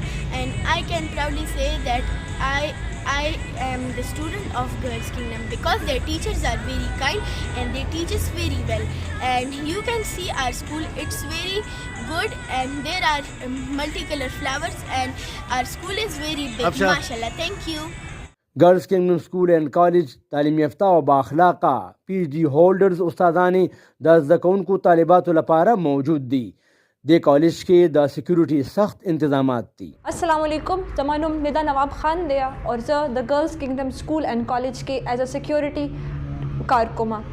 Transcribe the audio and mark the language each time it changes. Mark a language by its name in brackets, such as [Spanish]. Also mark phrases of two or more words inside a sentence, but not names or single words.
[English] And I can proudly say that I am the student of Girls Kingdom because their teachers are very kind and they teach us very well, and you can see our school, it's very good, and there are multicolor flowers, and our school is very big, mashallah. Thank you. [Pashto] ګرلز کینګډم سکول اینډ کالج تعلیم یافته او بااخلاقه [English] PhD holders [Pashto] استادانې د زده کوونکو طالباتو لپاره موجود دي. د کالج کې د سکیورټي سخت انتظامات دي. [Arabic] السلام علیکم، [Pashto] زما نوم ندا نواب خان دی او زه د ګرلز کینګډم سکول اینډ کالج کې [English] as a security [Pashto] کار کوم.